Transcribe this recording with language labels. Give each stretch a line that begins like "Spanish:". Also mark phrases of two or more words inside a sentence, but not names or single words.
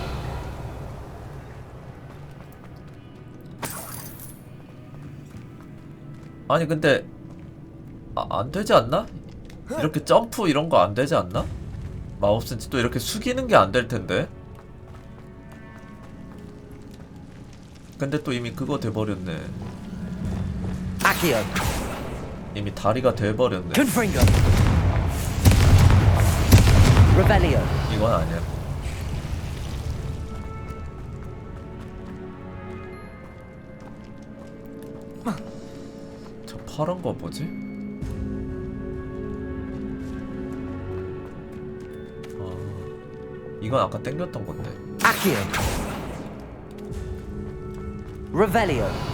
Korean: 아니 근데 안 되지 않나? 이렇게 점프 이런 거 안 되지 않나? 마우스는 또 이렇게 숙이는 게 안 될 텐데. 근데 또 이미 그거 돼버렸네. Accio. 이미 다리가 돼버렸네. Confringo. Revelio. 이건 아니야. 저 파란 거 뭐지? 이건 아까 땡겼던 건데. Accio. Revelio.